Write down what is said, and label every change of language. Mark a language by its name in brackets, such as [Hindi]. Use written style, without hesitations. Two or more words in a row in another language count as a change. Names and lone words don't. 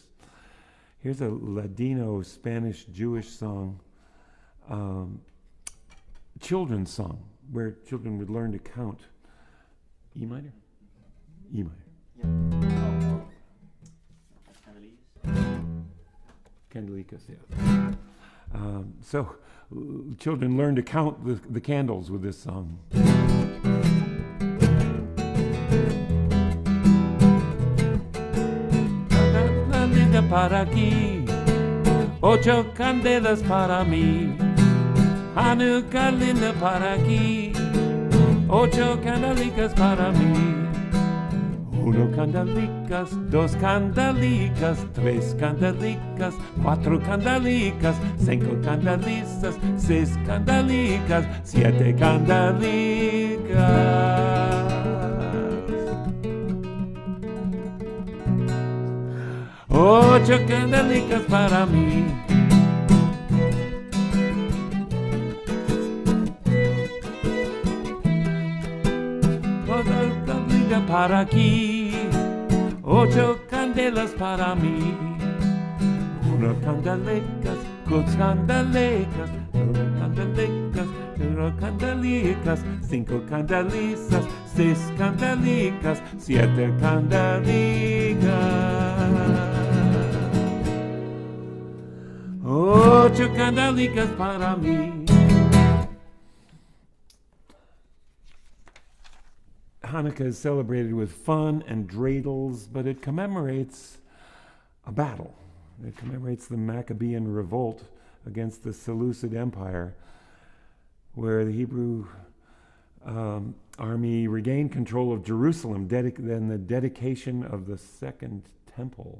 [English] Here's a Ladino Spanish Jewish song, children's song, where children would learn to count. E minor? E minor. Candelicas, yeah. So children learn to count the candles with this song. [Ladino] Para aquí, 8 candelas para mí. Hanukkah linda para aquí, 8 candelicas para mí. 1 candelicas, 2 candelicas, 3 candelicas, 4 candelicas, 5 candelicas, 6 candelicas, 7 candelicas. 8 candelicas para mí. Otra candelas para aquí, 8 candelas para mí. 1 candelicas, 2 candelicas, 3 candelicas, 4 candelicas, 5 candelicas, 6 candelicas, 7 candelicas. 8 candelicas para mí. [English] Hanukkah is celebrated with fun and dreidels, but it commemorates a battle. It commemorates the Maccabean revolt against the Seleucid Empire, where the Hebrew army regained control of Jerusalem, then the dedication of the Second Temple.